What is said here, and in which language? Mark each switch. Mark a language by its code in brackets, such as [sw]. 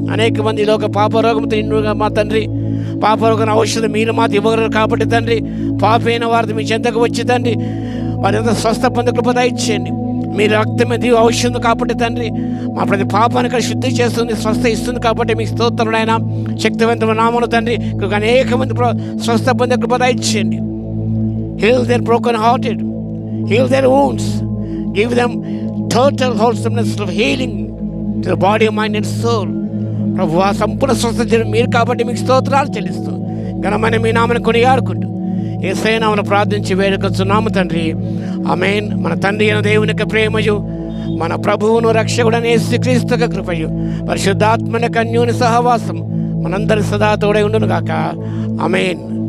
[te] అనేక మంది లోక పాపరోగంతో నిండుగా మా తండ్రి, పాపరోగం ఔషధం మీరు మాకు ఇవ్వగలరు కాబట్టి తండ్రి, పాపైన వారితో మీ చెంతకు వచ్చి తండ్రి వారి స్వస్థ పొంద కృప దయచేయండి. మీ రక్తమే దివ్య ఔషధం కాబట్టి తండ్రి, మా ప్రతి పాపానికి శుద్ధి చేస్తుంది, స్వస్థ ఇస్తుంది కాబట్టి మీకు స్తోత్రం ఆయన. శక్తివంతమైన నామమున తండ్రి అనేక మంది స్వస్థ పొందే కృప దయచేయండి. [en] Heal their broken hearted, heal their wounds, give them total wholesomeness of healing to the body, mind and soul. [te] ప్రభు ఆ సంపూర్ణ స్వస్థత మీరు కాబట్టి మీకు స్తోత్రాలు చెల్లిస్తూ ఘనమైన మీ నామని కొనియాడుకుంటూ యేసయ్య నామమున ప్రార్థించి వేడుకొంచున్నాము తండ్రి, ఆమేన్. మన తండ్రి అయిన దేవుని యొక్క ప్రేమయు, మన ప్రభువును రక్షకుడైన యేసుక్రీస్తు యొక్క కృపయు, పరిశుద్ధాత్మ యొక్క అన్యోన్య సహవాసం మనందరి సదా తోడై ఉండును గాక. ఆమేన్.